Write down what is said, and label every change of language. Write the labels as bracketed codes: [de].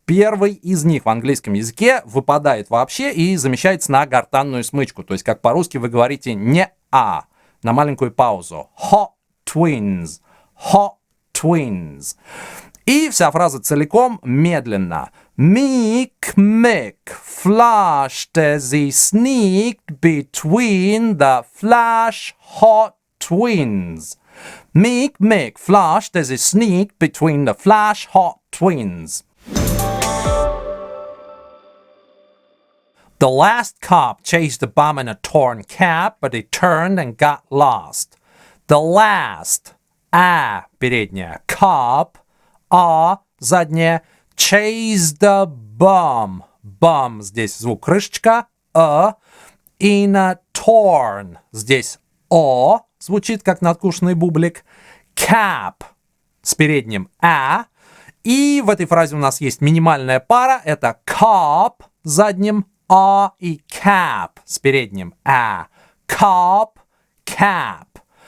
[ru] Первый из них в английском языке выпадает вообще и замещается на гортанную смычку. То есть, как по-русски вы говорите не «а», на маленькую паузу. [en] Hot twins. Hot twins. [ru] И вся фраза целиком медленно. [en] Mick Mick flashed as he sneaked between the flash hot twins. Mick Mick flashed as he sneaked between the flash hot twins. The last cop chased the bum in a torn cap, but he turned and got lost. The last, [ru] передняя, [en] cop, [ru] задняя, [en] chase the bum. [ru] Bum, здесь звук крышечка, [en] in a torn, [ru] здесь звучит как надкушенный бублик, cap с передним и в этой фразе у нас есть минимальная пара, это cop с задним и cap с передним cop, cap.